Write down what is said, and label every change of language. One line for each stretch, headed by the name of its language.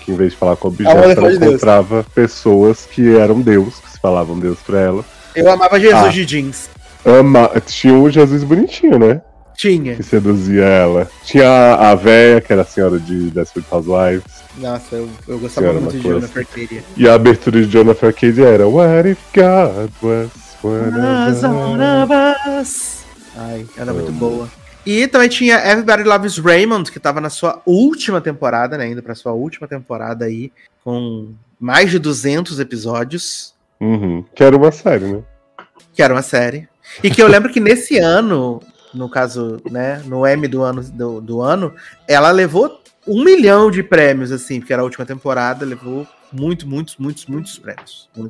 Portuguese: Que em vez de falar com objetos, ela encontrava pessoas que eram Deus, que se falavam Deus pra ela. Eu amava Jesus de jeans. Tinha o Jesus bonitinho, né? Tinha. Que seduzia ela. Tinha a véia, que era a senhora de Desperate Housewives. Nossa, eu gostava senhora muito de Jonathan Arcadia. E a abertura de Jonathan Arcadia era
English: What if God was one of us.
Portuguese: Ai, ela é muito boa. E também tinha Everybody Loves Raymond, que tava na sua última temporada, né? Indo pra sua última temporada aí, com mais de 200 episódios. Uhum. Que era uma série, né? Que era uma série. E que eu lembro que nesse ano, no caso, né, no M do ano, ela levou 1 milhão de prêmios, assim, porque era a última temporada, levou muitos prêmios.